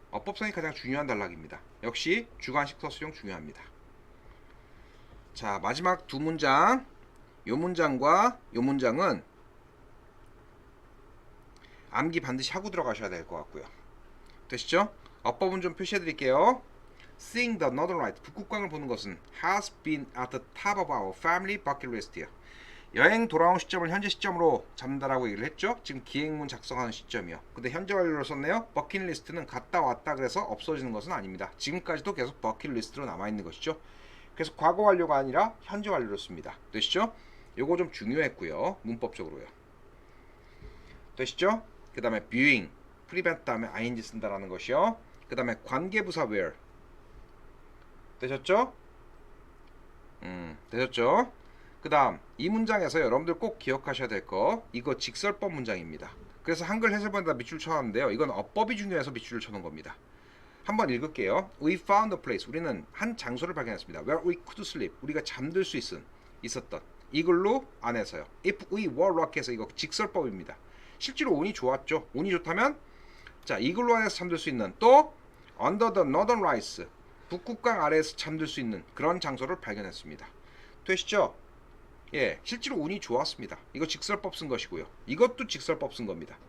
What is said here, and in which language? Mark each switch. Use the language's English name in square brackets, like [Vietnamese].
[Korean] 어법성이 가장 중요한 단락입니다. 역시 주관식서 수용 중요합니다. 자, 마지막 두 문장. 요 문장과 요 문장은 암기 반드시 하고 들어가셔야 될 것 같고요. 되시죠? 어법은 좀 표시해 드릴게요. [English] Seeing the Northern Light, [Korean] 북극광을 보는 것은 [English] has been at the top of our family bucket list요. [Korean] 여행 돌아온 시점을 현재 시점으로 잡는다라고 얘기를 했죠. 지금 기획문 작성하는 시점이요. 근데 현재 완료로 썼네요. 버킷리스트는 갔다 왔다 그래서 없어지는 것은 아닙니다. 지금까지도 계속 버킷리스트로 남아있는 것이죠. 그래서 과거 완료가 아니라 현재 완료로 씁니다. 되시죠? 요거 좀 중요했고요. 문법적으로요. 되시죠? 그 다음에 viewing, prevent 다음에 ing 쓴다라는 것이요. 그 다음에 관계부사 where. 되셨죠? 되셨죠? 그 다음 이 문장에서 여러분들 꼭 기억하셔야 될 거, 이거 직설법 문장입니다. 그래서 한글 해설본에다 밑줄 쳐놨는데요. 이건 어법이 중요해서 밑줄을 쳐놓은 겁니다. 한번 읽을게요. [English] We found a place. [Korean] 우리는 한 장소를 발견했습니다. [English] Where we could sleep. [Korean] 우리가 잠들 수 있었던. 이글루 안에서요. [English] If we were lucky에서 [Korean] 이거 직설법입니다. 실제로 운이 좋았죠. 운이 좋다면 자, 이글루 안에서 잠들 수 있는, 또 [English] under the northern lights, [Korean] 북극강 아래에서 잠들 수 있는 그런 장소를 발견했습니다. 되시죠? 예, 실제로 운이 좋았습니다. 이거 직설법 쓴 것이고요. 이것도 직설법 쓴 겁니다.